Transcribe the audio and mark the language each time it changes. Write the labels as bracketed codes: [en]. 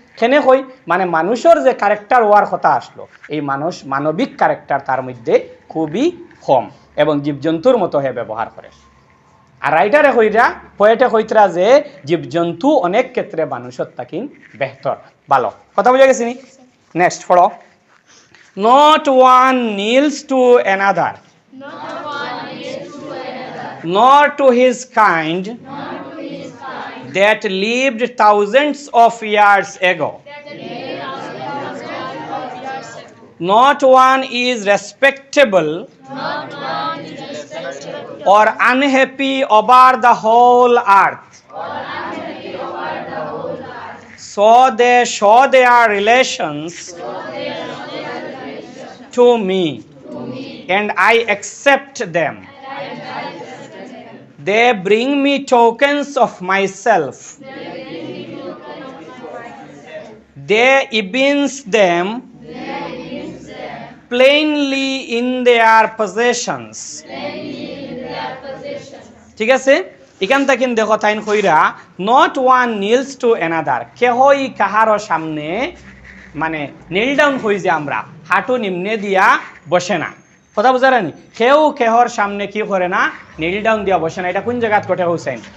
[bn] কেনে কই মানে মানুষের যে ক্যারেক্টার হওয়ার কথা আসলো, এই মানবিক ক্যারেক্টার তার মধ্যে খুবই কম এবং জীবজন্তুর মতো হে ব্যবহার করে। আর রাইটারে কইরা পোয়েটে কইতরা যে জীবজন্তু অনেক ক্ষেত্রে মানুষের থাকি বেহতর, ভালো। কথা বুঝা গেছি নি? নেক্সট পড়ো। [en] Not one kneels to another, nor to his kind, that lived thousands of years ago. Not one is respectable or unhappy over the whole earth. So they show their relations to me, and I accept them. They bring me tokens of myself. They evince them plainly in their possessions. [bn] ঠিক আছে, এখান থেকে দেখো তাইন কইরা [en] not one kneels to another, [bn] কেহই কাহারও সামনে মানে নীল ডাউন হই যে আমরা হাঁটু নিম্নে দিয়া বসে না। কথা বুঝা রানি? কেউ কেহর সামনে কি করে না, নীল ডাউন দিয়া বসে না। এটা কোন জায়গাত ঘটে হোসেন?